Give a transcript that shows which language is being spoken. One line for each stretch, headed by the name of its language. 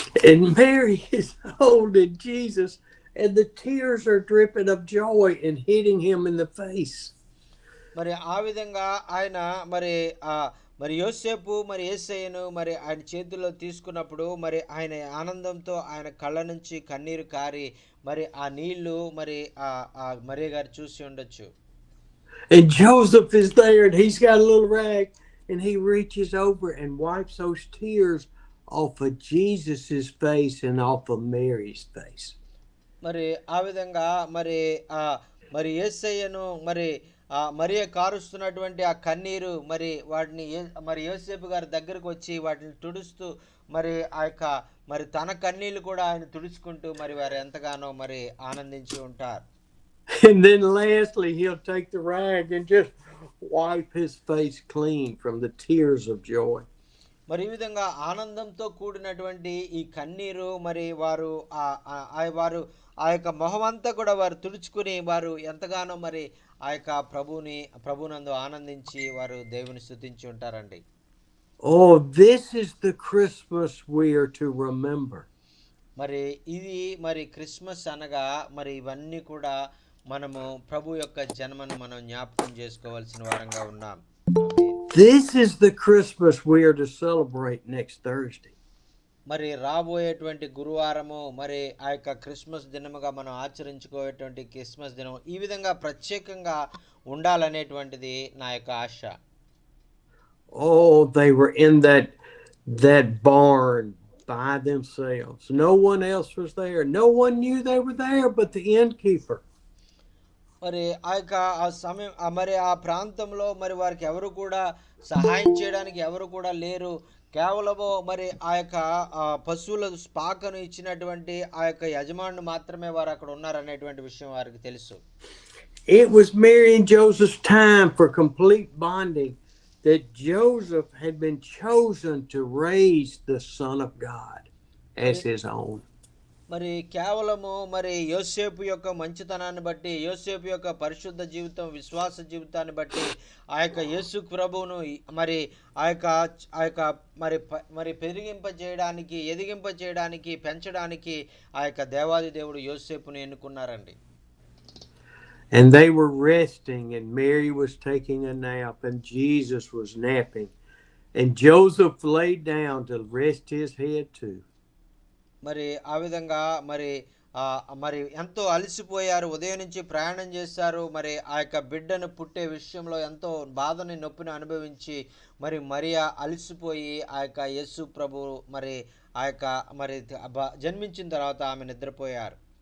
English: And Mary is holding Jesus, and the tears are dripping of joy and hitting him in the face.
Telugu: మరి ఆ విధంగా ఆయన మరి మరి యోసేపు మరి యేసయ్యను మరి ఆయన చేతుల్లో తీసుకున్నప్పుడు మరి ఆయన ఆనందంతో ఆయన కళ్ళ నుంచి కన్నీరు కారి మరి ఆ నీళ్లు మరి మరియ గారు చూసి ఉండొచ్చు.
English: And Joseph is there, and he's got a little rag, and he reaches over and wipes those tears off of Jesus's face and off of Mary's face.
Telugu: మరి ఆ విధంగా మరి మరి యేసయ్యను మరి మరియ కారుస్తున్నటువంటి ఆ కన్నీరు మరి వాటిని మరి యోసేపు గారి దగ్గరకు వచ్చి వాటిని తుడుస్తూ మరి ఆ యొక్క మరి తన కన్నీళ్లు కూడా ఆయన తుడుచుకుంటూ మరి వారు ఎంతగానో మరి ఆనందించి ఉంటారు.
English: And then lastly, he'll take the rag and just wipe his face clean from the tears of joy.
Telugu: మరి ఈ విధంగా ఆనందంతో కూడినటువంటి ఈ కన్నీరు మరి వారు వారు ఆ యొక్క మొహమంతా కూడా వారు తుడుచుకుని వారు ఎంతగానో మరి ఆ యొక్క ప్రభునందు ఆనందించి వారు దేవుని స్తుతించి ఉంటారండి.
English: Oh, this is the Christmas we are to remember.
Telugu: మరి ఇది మరి క్రిస్మస్ అనగా మరి ఇవన్నీ కూడా మనము ప్రభు యొక్క జన్మను మనం జ్ఞాపకం చేసుకోవాల్సిన వారంగా ఉన్నాం.
English: This is the Christmas we are to celebrate next Thursday.
Telugu: మరి రాబోయేటువంటి గురువారము మరి ఆ యొక్క క్రిస్మస్ దినముగా మనం ఆచరించుకోయేటువంటి క్రిస్మస్ దినం ఈ విధంగా ప్రత్యేకంగా ఉండాలనేటువంటిది నా యొక్క ఆశ.
English: Oh, they were in that barn by themselves. No one else was there. No one knew they were there but the innkeeper.
Telugu: మరి ఆ యొక్క ఆ సమయం మరి ఆ ప్రాంతంలో మరి వారికి ఎవరు కూడా సహాయం చేయడానికి ఎవరు కూడా లేరు. కేవలము మరి ఆ యొక్క పశువుల పాకను ఇచ్చినటువంటి ఆ యొక్క యజమానులు మాత్రమే వారు అక్కడ ఉన్నారనేటువంటి విషయం వారికి తెలుసు.
English: It was Mary and Joseph's time for complete bonding, that Joseph had been chosen to raise the Son of God as his own.
Telugu: మరి కేవలము మరి యోసేపు యొక్క మంచితనాన్ని బట్టి, యోసేపు యొక్క పరిశుద్ధ జీవితం, విశ్వాస జీవితాన్ని బట్టి ఆ యొక్క యేసు ప్రభువును మరి ఆ యొక్క మరి పెరిగింపజేయడానికి, ఎదిగింపజేయడానికి, పెంచడానికి ఆ యొక్క దేవాది దేవుడు యోసేపును ఎన్నుకున్నారండి.
English: And they were resting, and Mary was taking a nap, and Jesus was napping, and Joseph laid down to rest his head too.
Telugu: మరి ఆ విధంగా మరి మరి ఎంతో అలసిపోయారు, ఉదయం నుంచి ప్రయాణం చేశారు, మరి ఆ యొక్క బిడ్డను పుట్టే విషయంలో ఎంతో బాధని నొప్పిని అనుభవించి మరి మరియా అలసిపోయి ఆ యొక్క యేసు ప్రభు మరి ఆ యొక్క మరి జన్మించిన తర్వాత ఆమె నిద్రపోయారు.